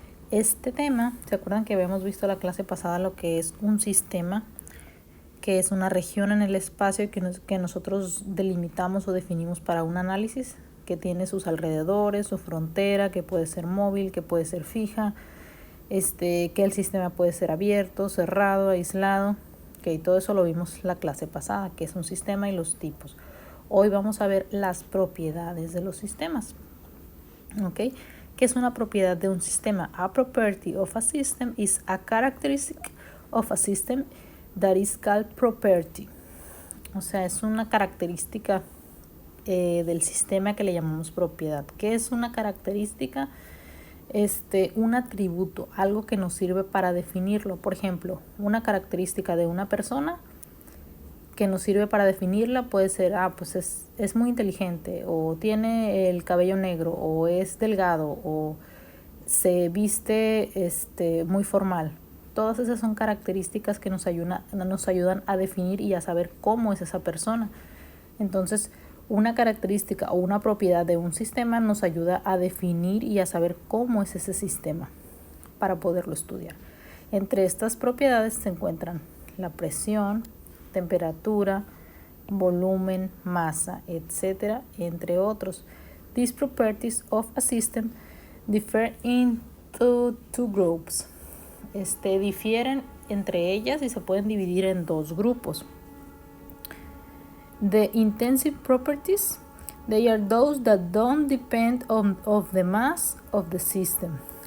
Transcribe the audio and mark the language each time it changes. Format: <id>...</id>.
<es>Este tema, ¿se acuerdan que habíamos visto la clase pasada lo que es un sistema, que es una región en el espacio que nosotros delimitamos o definimos para un análisis, que tiene sus alrededores, su frontera, que puede ser móvil, que puede ser fija, que el sistema puede ser abierto, cerrado, aislado? Okay, todo eso lo vimos la clase pasada, que es un sistema y los tipos. Hoy vamos a ver las propiedades de los sistemas. Okay. ¿Qué es una propiedad de un sistema?</es> <en>A property of a system is a characteristic of a system that is called property.</en> <es>O sea, es una característica del sistema que le llamamos propiedad. ¿Qué es una característica? Un atributo, algo que nos sirve para definirlo. Por ejemplo, una característica de una persona que nos sirve para definirla puede ser, pues es muy inteligente, o tiene el cabello negro, o es delgado, o se viste muy formal. Todas esas son características que nos ayudan a definir y a saber cómo es esa persona. Entonces, una característica o una propiedad de un sistema nos ayuda a definir y a saber cómo es ese sistema para poderlo estudiar. Entre estas propiedades se encuentran la presión, temperatura, volumen, masa, etc., entre otros.</es> <en>These properties of a system differ into two groups.</en> <es>Difieren entre ellas y se pueden dividir en dos grupos.</es> <en>The intensive properties, they are those that don't depend of the mass of the system.</en>